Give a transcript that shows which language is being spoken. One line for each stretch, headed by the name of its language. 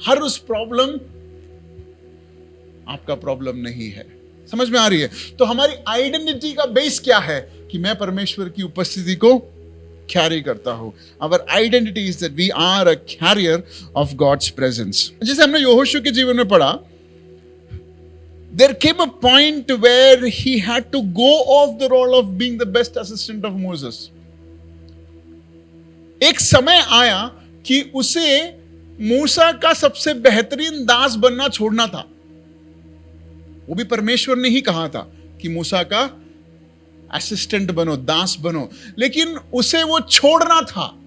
Hindi: हर उस प्रॉब्लम आपका प्रॉब्लम नहीं है। समझ में आ रही है? तो हमारी आइडेंटिटी का बेस क्या है कि मैं परमेश्वर की उपस्थिति को कैरी करता हूं।
English: Our identity is that we are a carrier of God's presence.
Hindi: जैसे हमने यहोशू के जीवन में पढ़ा,
English: there came a point where he had to go off the role of being the best assistant of Moses.
Hindi: एक समय आया कि उसे मूसा का सबसे बेहतरीन दास बनना छोड़ना था। वो भी परमेश्वर ने ही कहा था कि मूसा का असिस्टेंट बनो, दास बनो, लेकिन उसे वो छोड़ना था।